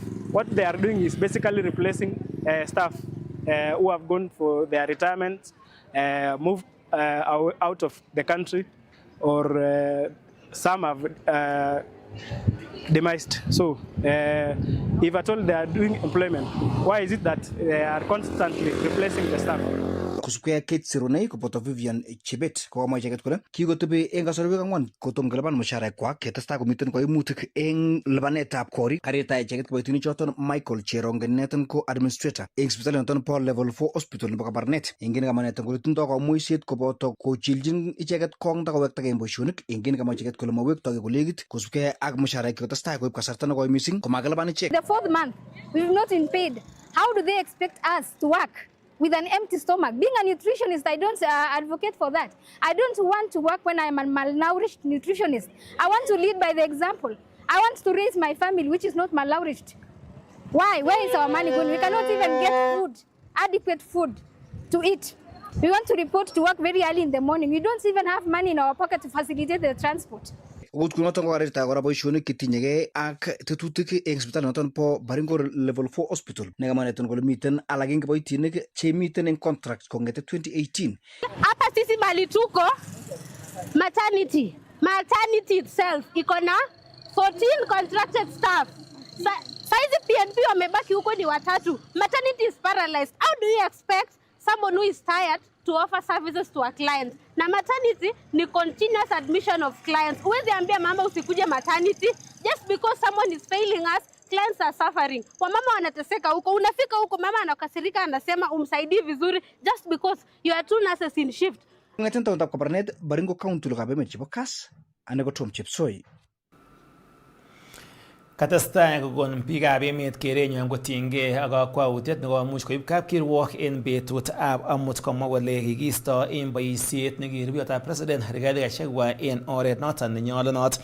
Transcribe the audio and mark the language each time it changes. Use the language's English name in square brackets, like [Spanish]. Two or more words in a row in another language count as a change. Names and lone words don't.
[English] What they are doing is basically replacing staff who have gone for their retirement, moved out of the country, or some have demised. So if at all they are doing employment, why is it that they are constantly replacing the staff? [Kalenjin] Kosubkei Kate Sironei koboto Vivian Chebet kokamwa icheket kole kikotebi eng kasarwek ang'wan kotom kelipan musharaikwak ketestai komiten koimutik eng lipanetab korik. Kareta icheket kiboitinik choton Michael Cherongen neten ko administrator eng sipitalit noton po [English] level 4 hospital [Kalenjin] nebo Kabarnet. Engine kamwa neten kole tindoi kamuiset koboto kochiljin icheket kong takowektage eng boisionik. Engine kamwa icheket kole mawektoge kolekit kosubkei ak musharaik ketestai koib kasarta nekoi missing komakilipan ichek. [English] The fourth month we've not been paid. How do they expect us to work with an empty stomach? Being a nutritionist, I don't advocate for that. I don't want to work when I'm a malnourished nutritionist. I want to lead by the example. I want to raise my family, which is not malnourished. Why? Where is our money going? We cannot even get food, adequate food to eat. We want to report to work very early in the morning. We don't even have money in our pocket to facilitate the transport. [Kalenjin] Ukut kunoton ko karita kora boisionik kitinyegei ak tetutik eng sipitalit noton po Baringo [English] level 4 hospital. [Kalenjin] Nekamwa neten kole miten alak eng kiboitinik chemiten eng contract kongete 2018. [Swahili] Hapa sisi mali tuko [English] maternity itself [Swahili] iko na 14 [English] contracted staff. [Swahili] Saizi PNP wamebaki huko ni watatu. [English] Maternity is paralyzed. How do you expect someone who is tired to offer services to a client? Na maternity ni continuous admission of clients. [Swahili] Uwezi ambia mama usikuje [English] maternity just because someone is failing us. Clients are suffering. [Swahili] Wamama wanateseka huko. Unafika huko mama anakasirika anasema umsaidii vizuri [English] just because you are two nurses in shift. [Kalenjin] Ngaten tauntab Kabarnet Baringo County lokabe mechibo Kass ane ko Tom Chepsoi. Katestai kokon biikab emet kerenywan kotinygei ak kakwautiet nekomuch koib kapkirwok en betutab amut komwa kole kikiisto en boisiet nekirupeyotab president Rigathi Gachagua en oret noton nenyolunot.